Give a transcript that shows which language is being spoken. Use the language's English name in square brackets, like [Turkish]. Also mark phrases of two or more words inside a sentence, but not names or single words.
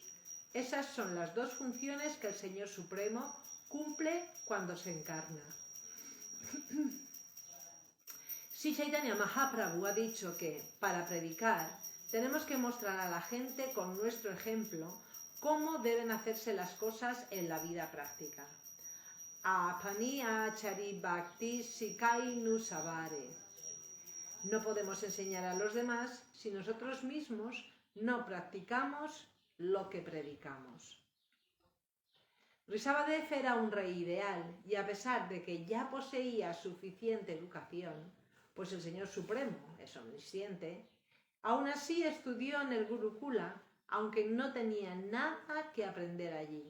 [Spanish] Esas son las dos funciones que el Señor Supremo cumple cuando se encarna. Sri Chaitanya Mahaprabhu ha dicho que, para predicar, tenemos que mostrar a la gente con nuestro ejemplo cómo deben hacerse las cosas en la vida práctica. [Bangla] Apani achari bhakti sikainu savare. [Spanish] No podemos enseñar a los demás si nosotros mismos no practicamos lo que predicamos. Rishabhadev era un rey ideal y a pesar de que ya poseía suficiente educación, pues el Señor Supremo es omnisciente, aún así estudió en el Gurukula, aunque no tenía nada que aprender allí.